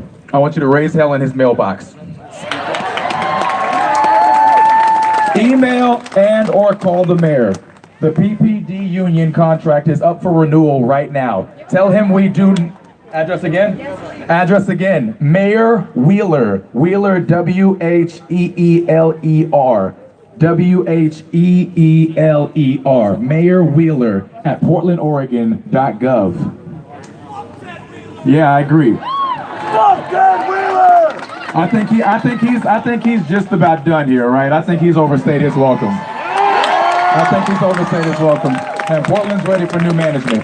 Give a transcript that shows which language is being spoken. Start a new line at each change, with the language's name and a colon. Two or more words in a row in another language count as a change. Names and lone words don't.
English: I want you to raise hell in his mailbox. Email and or call the mayor. The PPD union contract is up for renewal right now. Tell him we do. Address again? Address again. Mayor Wheeler. Wheeler, W-H-E-E-L-E-R. W-H-E-E-L-E-R. Mayor Wheeler at portlandoregon.gov. Yeah, I agree. I think he's just about done here, right? I think he's overstayed his welcome. And Portland's ready for new management.